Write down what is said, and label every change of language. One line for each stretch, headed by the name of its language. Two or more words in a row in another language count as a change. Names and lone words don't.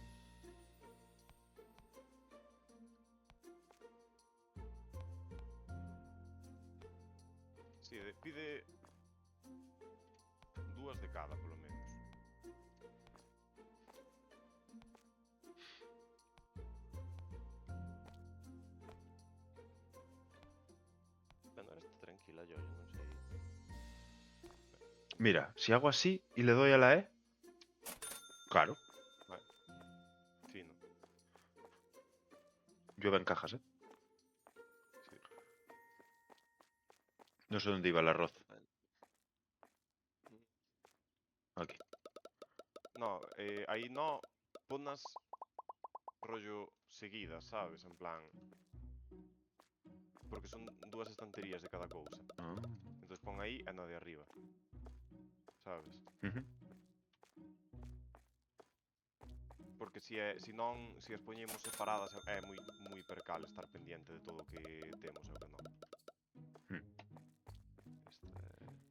Spanish: Sí, pide 2 de cada,
Galician: polo menos.
Spanish: Bueno, ahora está tranquila,
Galician: yo non sei.
Spanish: Mira, si hago así y le doy a la E, claro, Vale. Fino. llueve en cajas, ¿eh? Sí. No sé dónde iba el arroz. Aquí. No,
Galician: aí no ponas rollo seguidas, sabes?
Spanish: En plan... Porque son 2 estanterías de cada cousa. Ah,
Galician: Entón pon aí e na de arriba. Sabes? ujú. Porque si non, si as poñemos separadas é moi percal estar pendiente de todo o que temos e o que non. Mm. Esta é...